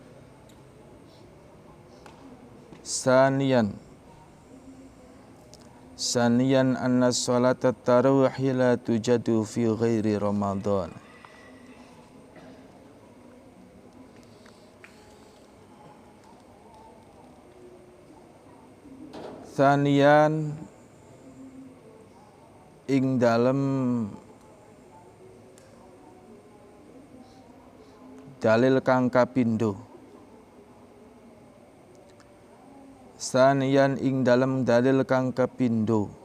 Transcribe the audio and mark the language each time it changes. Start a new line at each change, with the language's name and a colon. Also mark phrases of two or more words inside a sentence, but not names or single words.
Arabic: ثانياً أن صلاة التراويح لا توجد في غير رمضان.
Javanese: Saniyan ing dalem dalil kang kapindho. Saniyan ing dalem dalil kang kapindho.